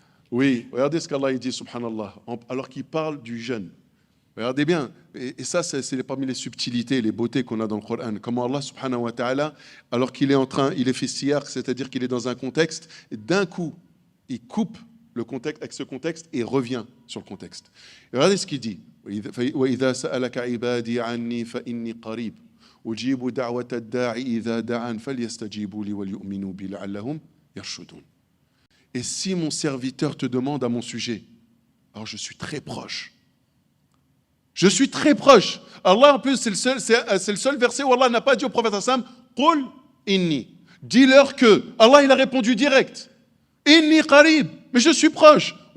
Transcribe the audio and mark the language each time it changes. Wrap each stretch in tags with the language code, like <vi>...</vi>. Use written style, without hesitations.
<fr>Oui, regardez ce qu'Allah dit,</fr> <ar>subhanallah,</ar> <fr>alors qu'il parle du jeûne. Regardez bien, et ça, c'est parmi les subtilités, les beautés qu'on a dans le Coran. Comment Allah,</fr> <ar>subhanahu wa ta'ala,</ar> <fr>alors qu'il est il est fait siyar, c'est-à-dire qu'il est dans un contexte, et d'un coup, il coupe le contexte avec ce contexte et revient sur le contexte. Et regardez ce qu'il dit.</fr> <ar>وإذا سألك عبادي عني فإني قريب أجيب دعوة الداعي إذا دعان فليستجيبوا لي وليؤمنوا بي لعلهم يرشدون.</ar> <fr>Et si mon serviteur te demande à mon sujet, alors je suis très proche. Je suis très proche. Allah, en plus, c'est le seul verset où Allah n'a pas dit au prophète Hassan,</fr> <ar>Qul inni.</ar> <fr>Dis-leur que. Allah, il a répondu direct.</fr> <ar>Inni qarib.</ar> <fr>Mais je suis proche.</fr>